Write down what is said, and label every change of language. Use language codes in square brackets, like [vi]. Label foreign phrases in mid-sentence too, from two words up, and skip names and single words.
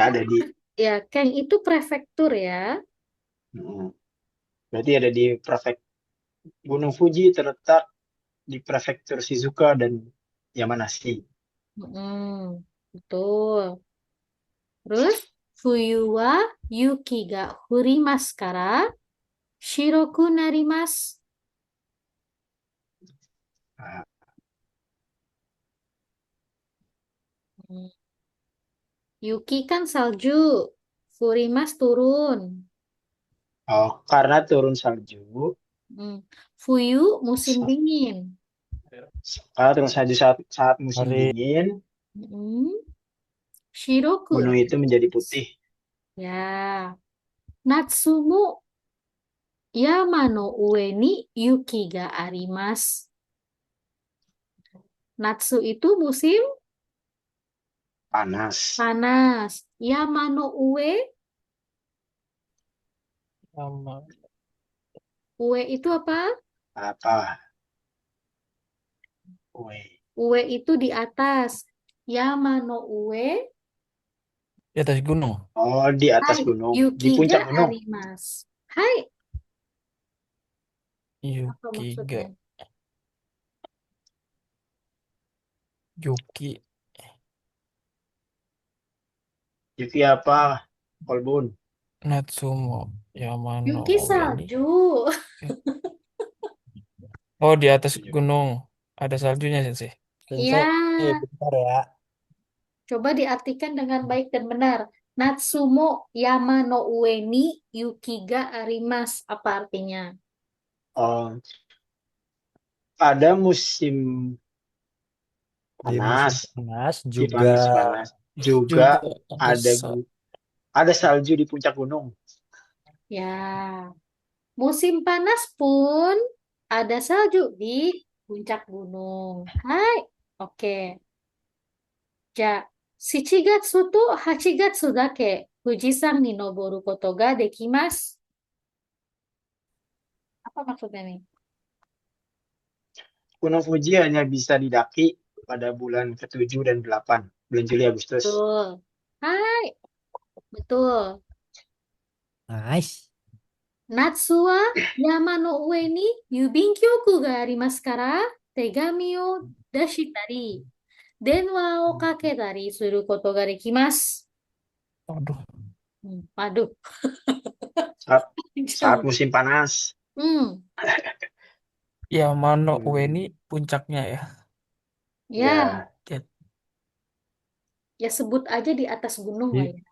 [id] itu ada di ya Ken itu prefektur ya. hmm, berarti ada di Gunung Fuji terletak di prefektur Shizuoka dan Yamanashi. Mm, betul. [ja] Terus 冬は雪が降りますから白くなります. [id] Nah, Hmm. Yuki kan salju, furimas turun. oh, karena turun salju, Hmm. Fuyu musim dingin. karena turun salju saat musim Hari dingin, Hmm. Shiroku gunung itu menjadi narimasu. putih. Ya. [ja] 夏も山の上に雪があります. [id] Natsu itu musim Panas. panas. [ja] 山の上, [id] sama ue itu apa? Apa? Ue. Ue itu di atas. [ja] 山の上. [id] di atas gunung. Oh, di atas Hai, gunung, di [ja] 雪が puncak gunung. あります。はい, apa [id] Yuki maksudnya? [ja] が雪 Yuki apa? Kolbun. 夏も山の [id] Yuki Ueni. salju. Oh, di atas gunung ada saljunya Sensei. Ya, Sensei, bentar ya. coba diartikan dengan baik dan benar. [ja] 夏も山の上に雪があります. [id] Apa artinya? Oh, pada musim Di musim panas, panas di juga musim panas juga Juga ada ada ada salju di puncak gunung. Ya, musim panas pun ada salju di puncak gunung. Hai, oke. [ja] Ja, 7月と8月だけ富士山に登ることができます。 [id] Apa maksudnya nih? Gunung Fuji hanya bisa didaki pada bulan ke-7 dan 8, bulan Juli Agustus. Betul. Hai, betul. nice. [ja] 夏は山の上に郵便局がありますから、手紙を出したり、電話をかけたりすることができます。 [id] Waduh. Waduh. Saat musim panas. [ja] 山の上に [id] puncaknya ya. Ya, Ya, ya sebut aja di atas gunung lah ya.